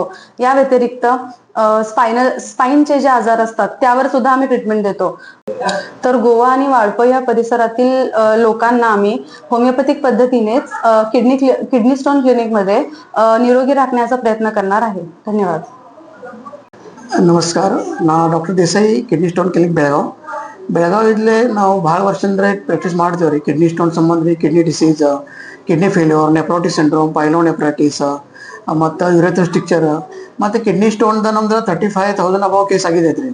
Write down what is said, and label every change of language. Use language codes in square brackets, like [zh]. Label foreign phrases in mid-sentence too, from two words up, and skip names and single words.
[mr] या व्यतिरिक्त स्पाइनचे जे आजार असतात त्यावर सुद्धा आम्ही ट्रीटमेंट देतो. तर गोवा आणि वाळपई या परिसरातील लोकांना आम्ही होमिओपॅथिक पद्धतीनेच [en] kidney stone clinic [mr] मध्ये निरोगी राखण्याचा प्रयत्न करणार आहे. धन्यवाद. [kn] ನಮಸ್ಕಾರ, ನಾನು ಡಾಕ್ಟರ್ ದೇಸಾಯಿ, [en] kidney stone clinic [kn] ಬೆಳಗಾವಿಯಲ್ಲಿ ನಾವು ಭಾಳ ವರ್ಷದಿಂದ ಪ್ರಾಕ್ಟೀಸ್ ಮಾಡ್ತೀವಿ ರೀ. [en] kidney stone [kn] ಸಂಬಂಧಿ [en] kidney disease, kidney failure, nephrotic syndrome, pyelonephritis [kn] ಮತ್ತು [en] urethral stricture [kn] ಮತ್ತು [en] kidney stone [kn] ನಮ್ದು 35,000 [en] above case [kn] ಆಗಿದೆ ರೀ.